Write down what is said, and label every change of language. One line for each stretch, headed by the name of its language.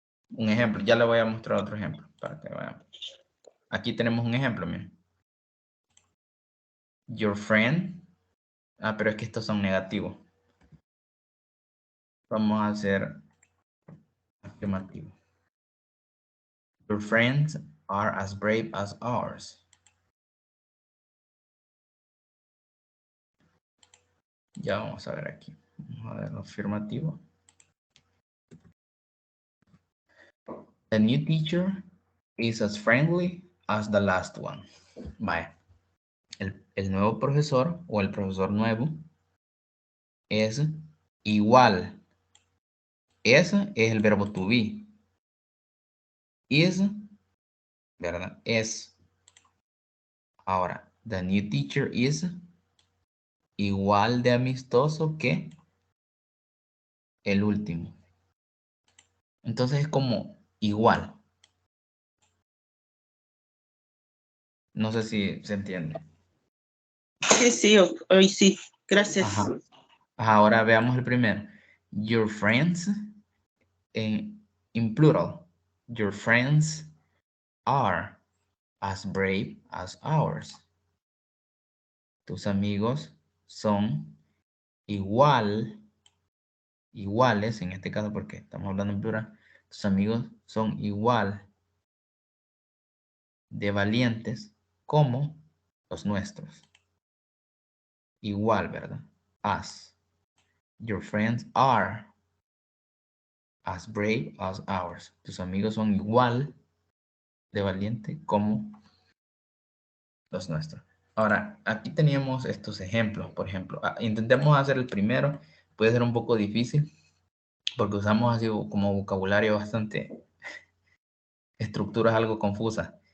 Spanish: Un ejemplo, ya le voy a mostrar otro ejemplo para que vean. Aquí tenemos un ejemplo, miren.
English: Your friend.
Spanish: Pero es que estos son negativos. Vamos a hacer afirmativo.
English: Your friends are as brave as ours.
Spanish: Ya vamos a ver aquí. Vamos a ver lo afirmativo.
English: The new teacher is as friendly as the last one.
Spanish: Vaya. El nuevo profesor o el profesor nuevo es igual. Ese es el verbo to be. Is, ¿verdad? Es. Ahora,
English: the new teacher is
Spanish: igual de amistoso que el último. Entonces es como igual. No sé si se entiende. Sí, hoy sí. Gracias. Ajá. Ahora veamos el primero.
English: Your friends in plural. Your friends are as brave as ours.
Spanish: Tus amigos son iguales, en este caso porque estamos hablando en plural. Tus amigos son igual de valientes como los nuestros. Igual, ¿verdad? As.
English: Your friends are as brave as ours.
Spanish: Tus amigos son igual de valiente como los nuestros. Ahora, aquí teníamos estos ejemplos. Por ejemplo, intentemos hacer el primero. Puede ser un poco difícil porque usamos así como vocabulario bastante, estructuras algo confusas.